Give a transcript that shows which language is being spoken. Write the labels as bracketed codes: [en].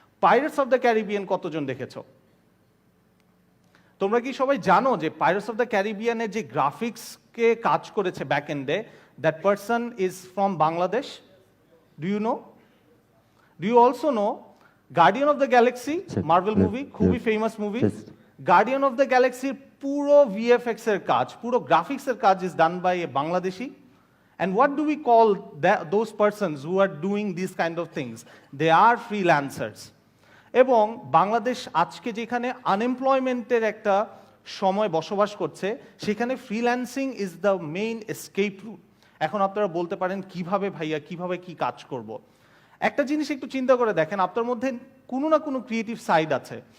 [bn] Pirates of the Caribbean কতজন দেখেছো? তোমরা কি সবাই জানো যে পাইরেটস অফ দ্য ক্যারিবিয়ানের যে গ্রাফিক্সকে কাজ করেছে ব্যাক এন্ডে, [en] That person is from Bangladesh? Do you know? Do you also know guardian of the galaxy, marvel movie, খুবই famous movie. [bn] Guardian of the গ্যালাক্সির পুরো ভিএফএক্স এর কাজ, পুরো গ্রাফিক্স এর কাজ [en] Is done by a Bangladeshi. And what do we call those persons who are doing these kind of things? They are freelancers. [bn] এবং বাংলাদেশ আজকে যেখানে আনএমপ্লয়মেন্টের একটা সময় বসবাস করছে, সেখানে freelancing [en] Is the main escape route. [bn] এখন আপনারা বলতে পারেন কিভাবে ভাইয়া, কিভাবে কি কাজ করব? একটা জিনিস একটু চিন্তা করে দেখেন, আপনার মধ্যে কোনো না কোনো ক্রিয়েটিভ সাইড আছে।